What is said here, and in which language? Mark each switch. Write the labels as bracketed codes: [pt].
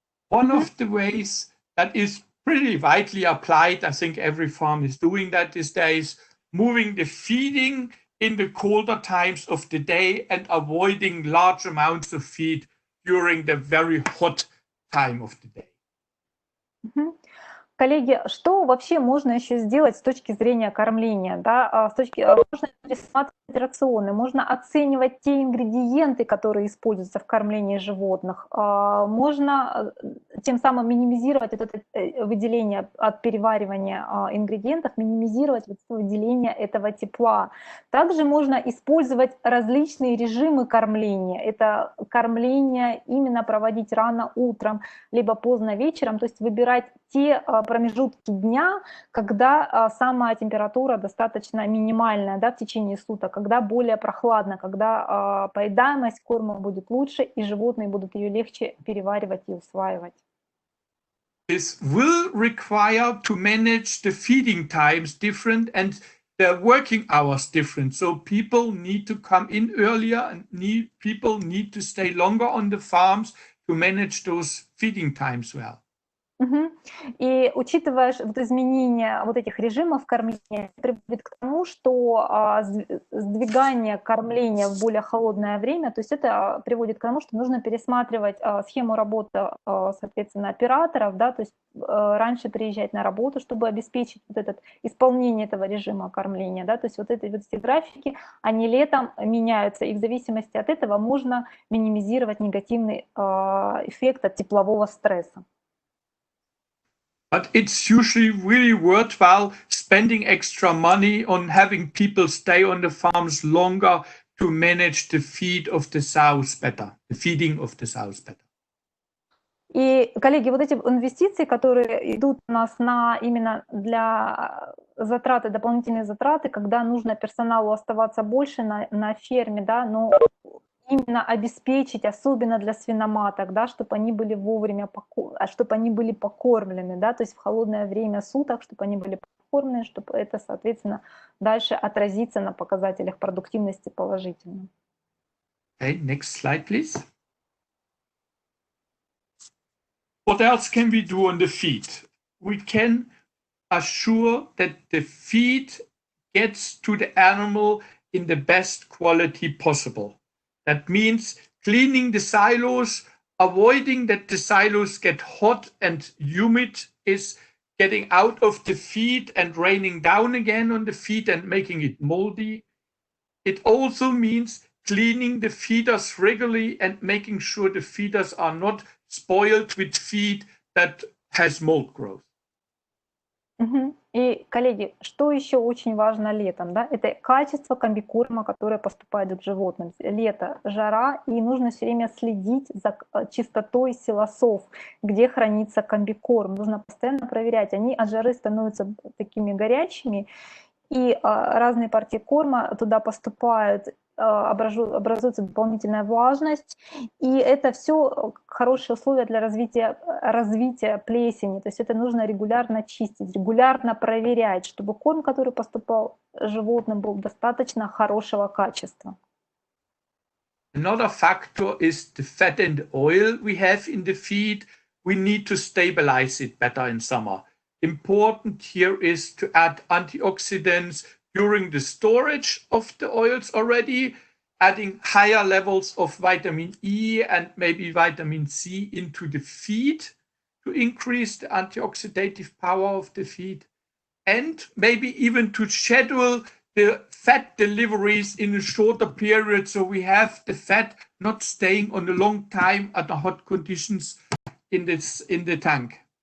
[en] One of the ways that is pretty widely applied, I think every farm is doing that these days, moving the feeding in the colder times of the day and avoiding large amounts of feed during the very hot time of the day. [ru] Коллеги, что вообще можно еще сделать с точки зрения кормления? Да? Можно пересматривать рационы, можно оценивать те ингредиенты, которые используются в кормлении животных, можно тем самым минимизировать это выделение от переваривания ингредиентов, минимизировать выделение этого тепла. Также можно использовать различные режимы кормления. Это кормление именно проводить рано утром, либо поздно вечером, то есть выбирать те промежутки дня, когда самая температура достаточно минимальная, да, в течение суток, когда более прохладно, когда поедаемость корма будет лучше и животные будут ее легче переваривать и усваивать. [en] This will require to manage the feeding times different, and the working hours different. So people need to come in earlier and people need to stay longer on the farms to manage those feeding times well. [ru] И учитывая вот изменения вот этих режимов кормления, приводит к тому, что сдвигание кормления в более холодное время, то есть это приводит к тому, что нужно пересматривать схему работы, соответственно, операторов, да, то есть раньше приезжать на работу, чтобы обеспечить вот это исполнение этого режима кормления, да, то есть вот эти графики, они летом меняются, и в зависимости от этого можно минимизировать негативный эффект от теплового стресса. [en] But it's usually really worthwhile spending extra money on having people stay on the farms longer to manage the feed of the sows better, the feeding of the sows better. [ru] И, коллеги, вот эти инвестиции, которые идут у нас именно для затраты, дополнительные затраты, когда нужно персоналу оставаться больше на ферме, да, но именно обеспечить, особенно для свиноматок, да, чтобы они были вовремя, чтобы они были покормлены, да, то есть в холодное время суток, чтобы они были покормлены, чтобы это, соответственно, дальше отразится на показателях продуктивности положительно. [en] Okay, next slide, please. What else can we do on the feed? We can assure that the feed gets to the animal in the best quality possible. That means cleaning the silos, avoiding that the silos get hot and humid is getting out of the feed and raining down again on the feed and making it moldy. It also means cleaning the feeders regularly and making sure the feeders are not spoiled with feed that has mold growth. [ru] И, коллеги, что еще очень важно летом, да, это качество комбикорма, которое поступает к животным. Лето, жара, и нужно все время следить за чистотой силосов, где хранится комбикорм. Нужно постоянно проверять, они от жары становятся такими горячими, и разные партии корма туда поступают, образуется дополнительная влажность, и это все хорошие условия для развития плесени, то есть это нужно регулярно чистить, регулярно проверять, чтобы корм, который поступал животным, был достаточно хорошего качества. [en] Another factor is the fat and oil we have in the feed. We need to stabilize it better in summer. Important here is to add antioxidants during the storage of the oils already, adding higher levels of vitamin E and maybe vitamin C into the feed to increase the antioxidative power of the feed, and maybe even to schedule the fat deliveries in a shorter period so we have the fat not staying on a long time at the hot conditions in the tank.